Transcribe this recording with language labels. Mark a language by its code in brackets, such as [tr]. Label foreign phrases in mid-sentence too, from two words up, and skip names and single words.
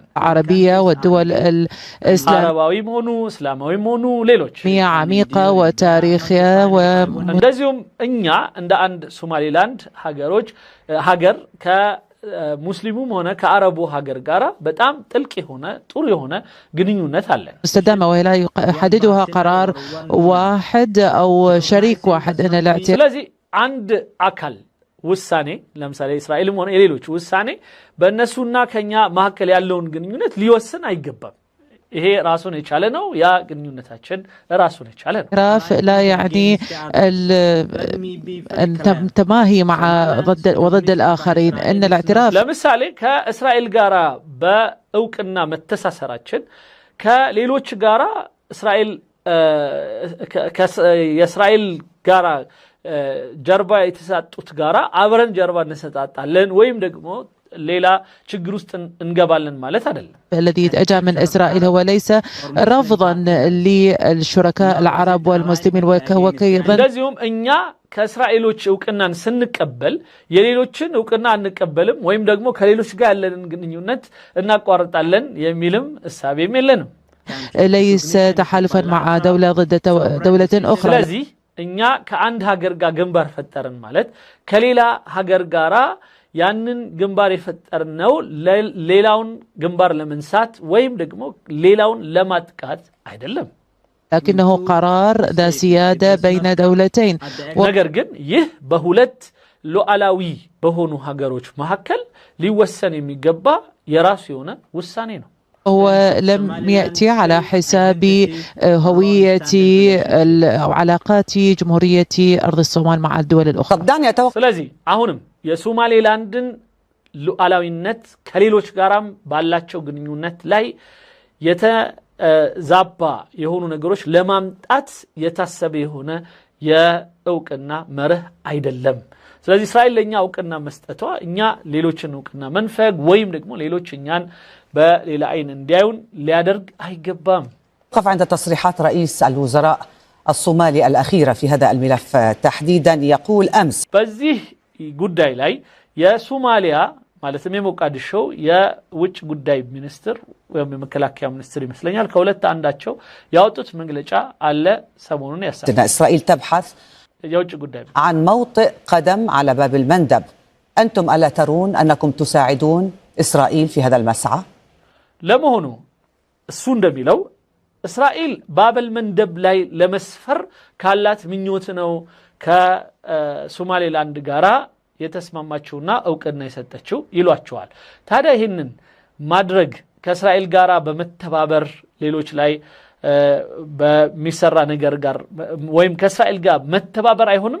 [ar] العربية والدول الإسلامية [am] عرباዊ ሆኑ እስላማዊ ሆኑ ሌሎች [ar] عميقة وتاريخية [am] እንደዚሁም እኛ እንደ አንድ ሶማሌላንድ ሀገር ሙስሊሙም ሆነ ከአረቡ ሀገር ጋራ በጣም ጥልቅ የሆነ ጥሩ የሆነ ግንኙነት አለን [ar] مستدامة ولا يحددها قرار واحد أو شريك واحد أن الاعتراف [am] ስለዚህ አንድ አካል ውሳኔ ለምሳሌ እስራኤልም ሆነ ሌሎች ውሳኔ በእነሱና ከኛ መካከል ያለውን ግንኙነት ሊወስን አይገባም ይሄ ራሱን የቻለ ነው ያ ግንኙነታችን ራሱን የቻለ ነው [ar] لا يعني التماهي مع وضد الآخرين إن الاعتراف [am] ለምሳሌ ከእስራኤል ጋራ በእውቅና መተሳሰራችን ከሌሎች ጋራ የእስራኤል ጋራ ጀርባ የተሳጡት ጋራ አብረን ጀርባ እንሰጣጣለን ወይም ደግሞ ሌላ ችግር ውስጥ እንገባለን ማለት አይደለም [ar] الذي أجى من إسرائيل هو ليس رفضا للشركاء العرب والمسلمين وكيضا [am] እንደዚሁም እኛ ከእስራኤሎች እውቅናን ስንቀበል የሌሎችን እውቅና አንቀበልም ወይም ደግሞ ከሌሎች ጋር ያለንን ግንኙነት እናቋርጣለን የሚልም እሳቤም የለንም [ar] ليس تحالفا مع دولة ضد دولة أخرى [am] ስለዚህ እኛ ከአንድ ሀገር ጋር ግንባር ፈጠርን ማለት ከሌላ ሀገር ጋራ ያንን ግንባር የፈጠርነው ሌላውን ግንባር ለመንሳት ወይም ደግሞ ሌላውን ለማጥቃት አይደለም [ar] لكنه قرار ذا سيادة بين دولتين [am] ነገር ግን ይህ በሁለት ሉዓላዊ በሆኑ ሀገሮች መካከል ሊወሰን የሚገባ የራሱ የሆነ ውሳኔ ነው [ar] هو لم يأتي على حساب هوية أو علاقات جمهورية أرض الصومال مع الدول الأخرى. طب دعني أتوقع [am] سلازي አሁንም የሶማሌ ላንድን ሉዓላዊነት ከሌሎች ጋራም ባላቸው ግንኙነት ላይ የተዛባ የሆኑ ነገሮች ለማምጣት የታሰበ የሆነ የእውቅና መርህ አይደለም። ስለዚህ እስራኤል ለኛ እውቅና መስጠቷ እኛ ሌሎችን እውቅና መንፈግ ወይም ደግሞ ሌሎች እኛን በሌላ አይን እንዲያዩን ሊያደርግ አይገባም። [ar] وقف عند تصريحات رئيس الوزراء الصومالي الأخيرة في هذا الملف تحديدا يقول أمس [am] በዚህ ጉዳይ ላይ የሶማሊያ ማለትም የሞቃዲሾ የውጭ ጉዳይ ሚኒስትር ወይም የመከላከያ ሚኒስትር ይመስለኛል ከሁለት አንዳቸው ያወጡት መግለጫ አለ ሰሞኑን ያሳለ [ar] إسرائيل تبحث [am] የውጭ ጉዳይ [ar] عن موطئ قدم على باب المندب أنتم ألا ترون أنكم تساعدون إسرائيل في هذا المسعى؟ [am] ለመሆኑ እሱ እንደሚለው እስራኤል ባበል መንደብ ላይ ለመስፈር ካላት ምኞት ነው ከሶማሌላንድ ጋራ የተስማማችውና እውቅና የሰጠችው ይሏቸዋል። ታዲያ ይሄንን ማድረግ ከእስራኤል ጋራ በመተባበር ሌሎች ላይ በሚሰራ ነገር ጋር ወይም ከእስራኤል ጋር መተባበር አይሆንም?